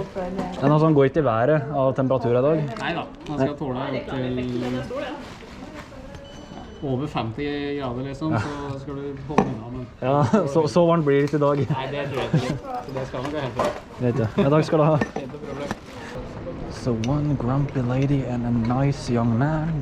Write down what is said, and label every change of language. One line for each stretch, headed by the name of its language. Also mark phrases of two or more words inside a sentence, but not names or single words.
Norwegian: Den altså, går ikke i været av temperaturer i dag. Nei da, man skal tåle opp til over 50 grader liksom, så skal du holde unna, men... Ja, så varmt blir det ikke i dag. Nei, det tror jeg ikke. Så det skal nok gå helt bra. Vet jeg. Ja, takk skal du ha. Ikke problem.
English: So one grumpy lady and a nice young man.